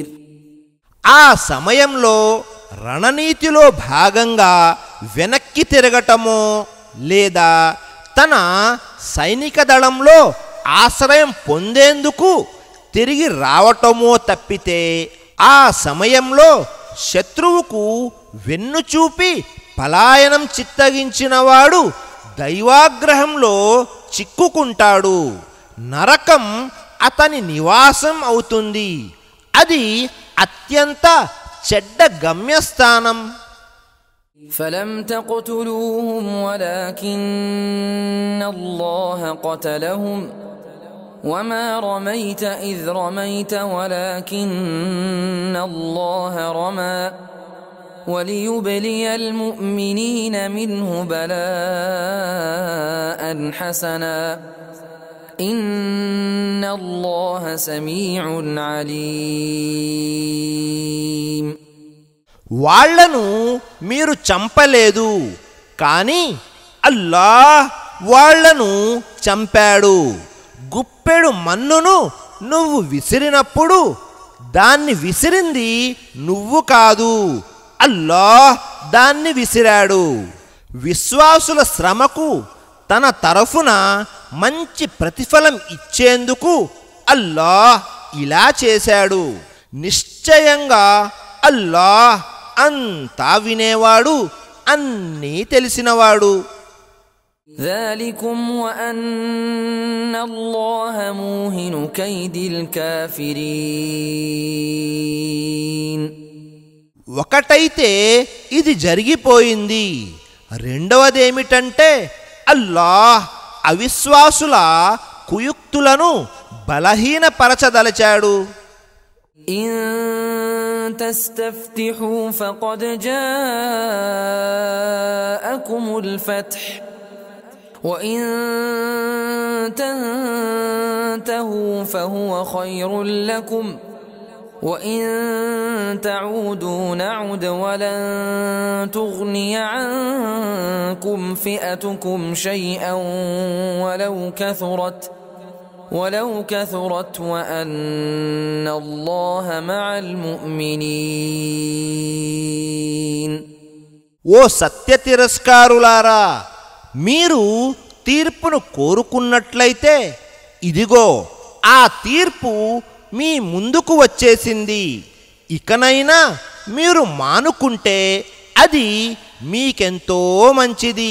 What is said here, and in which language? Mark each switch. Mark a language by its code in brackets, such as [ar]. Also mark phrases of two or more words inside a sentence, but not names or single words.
[te] ఆ సమయంలో రణనీతిలో భాగంగా వెనక్కి తిరగటమో లేదా తన సైనిక దళంలో ఆశ్రయం పొందేందుకు తిరిగి రావటమో తప్పితే ఆ సమయంలో శత్రువుకు వెన్ను చూపి పలాయనం చిత్తగించినవాడు దైవాగ్రహంలో చిక్కుకుంటాడు. నరకం అతని నివాసం అవుతుంది. అది అత్యంత చెడ్డ గమ్యస్థానం. [ar] فلم تقتلوهم ولكن الله قتلهم وما رميت إذ رميت ولكن الله رمى وليبلي المؤمنين منه بلاء حسنا إن الله سميع عليم. [te] వాళ్లను మీరు చంపలేదు, కానీ అల్లాహ్ వాళ్లను చంపాడు. గుప్పెడు మన్నును నువ్వు విసిరినప్పుడు దాన్ని విసిరింది నువ్వు కాదు, అల్లాహ్ దాన్ని విసిరాడు. విశ్వాసుల శ్రమకు తన తరఫున మంచి ప్రతిఫలం ఇచ్చేందుకు అల్లాహ్ ఇలా చేశాడు. నిశ్చయంగా అల్లాహ్ అంతా వినేవాడు, అన్నీ తెలిసినవాడు. [ar] ذلكم وأن الله موهن كيد الكافرين. [te] ఒకటైతే ఇది జరిగిపోయింది, రెండవదేమిటంటే అల్లాహ్ అవిశ్వాసుల కుయుక్తులను బలహీనపరచదలచాడు. [ar] إن تستفتحوا فقد جاءكم الفتح وإن تنتهوا فهو خير لكم وإن تعودوا نعد ولن تغني عنكم فئتكم شيئا ولو كثرت وأن الله مع المؤمنين. [te] ఓ సత్య తిరస్కారులారా, మీరు తీర్పును కోరుకున్నట్లయితే ఇదిగో ఆ తీర్పు మీ ముందుకు వచ్చేసింది. ఇకనైనా మీరు మానుకుంటే అది మీకెంతో మంచిది.